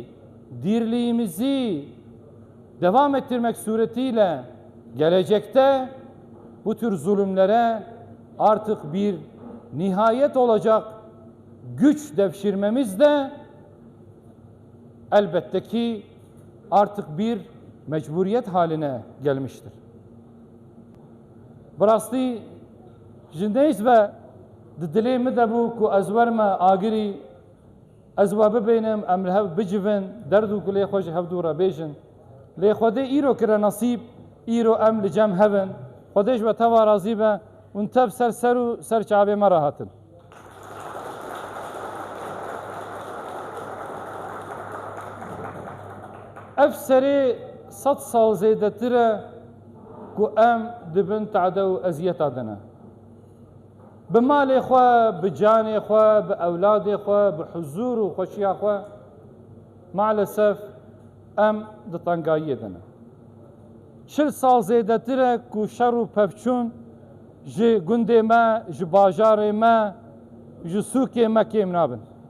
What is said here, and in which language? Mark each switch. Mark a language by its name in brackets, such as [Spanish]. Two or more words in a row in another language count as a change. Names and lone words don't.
[Turkish] dirliğimizi devam ettirmek suretiyle gelecekte bu tür zulümlere artık bir nihayet olacak güç devşirmemiz de elbette ki artık bir mecburiyet haline gelmiştir. [Kurdish] Brasti jindeyiz ve dilê min de bû ku ez werme agirî ez we bibînim em li hev bicivin derd û ku lê xwe ji hevdû re bêjin lê Xwedê îro kire nasîb îro em li cem hevin Xwedê ji we teva razî be û ونتب سر و سر چاوێ مەڕاهاتن ئەف سەرێ 100 ساڵ زێدەترە ku em dibin te'de û eziyeta dine bi malê xwe bi canê xwe bi ewladê xwe bi huzûr û xweşiya xwe malesef em di tengayiyê dine 40 sal zêdetir e ku şer û pevçûn ji gundê me ji bajarê me ji sûkê me kêm nabin